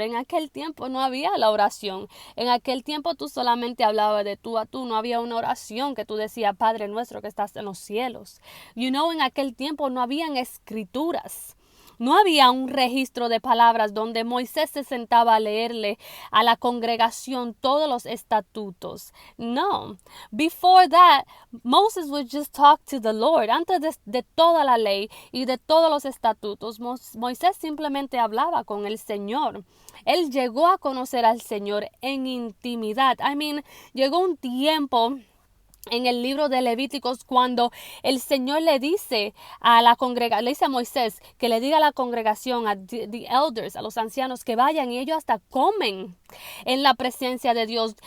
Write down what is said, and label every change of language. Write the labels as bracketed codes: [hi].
[es] En aquel tiempo no había la oración. En aquel tiempo tú solamente hablabas de tú a tú. No había una oración que tú decías, Padre nuestro que estás en los cielos. [en] You know, [es] en aquel tiempo no habían escrituras. No había un registro de palabras donde Moisés se sentaba a leerle a la congregación todos los estatutos. No. [en] Before that, Moses would just talk to the Lord. [es] Antes de toda la ley y de todos los estatutos, Moisés simplemente hablaba con el Señor. Él llegó a conocer al Señor en intimidad. [en] I mean, [es] llegó un tiempo en el libro de Levíticos cuando el Señor le dice a la congregación, le dice a Moisés que le diga a la congregación, a [en] the elders, [es] a los ancianos, que vayan, y ellos hasta comen en la presencia de Dios.